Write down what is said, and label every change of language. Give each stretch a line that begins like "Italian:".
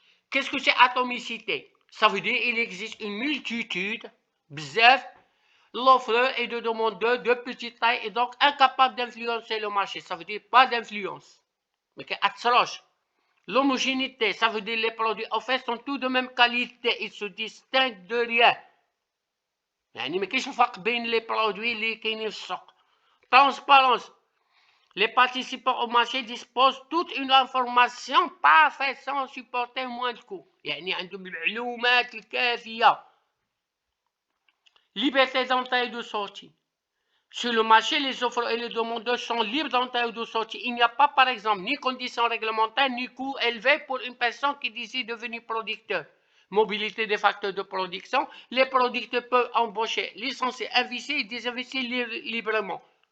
French: Qu'est-ce que c'est atomicité? Ça veut dire qu'il existe une multitude, bzef, l'offreur et de demandeurs de petite taille et donc incapable d'influencer le marché. Ça veut dire pas d'influence. Mais qu'est-ce L'homogénéité, ça veut dire les produits offerts sont tous de même qualité, ils se distinguent de rien.
Arabic: يعني ما كاينش الفرق بين les produits اللي كاينين في السوق.
French: Transparence. Les participants au marché disposent toute une information parfaite sans supporter moins de coûts.
Arabic: يعني عندهم المعلومات الكافية.
French: Liberté d'entrée et de sortie. Sur le marché, les offres et les demandeurs sont libres d'entrée ou de sortie. Il n'y a pas, par exemple, ni conditions réglementaires, ni coûts élevés pour une personne qui décide de devenir producteur. Mobilité des facteurs de production. Les producteurs peuvent embaucher, licencier, investir et désinvestir librement.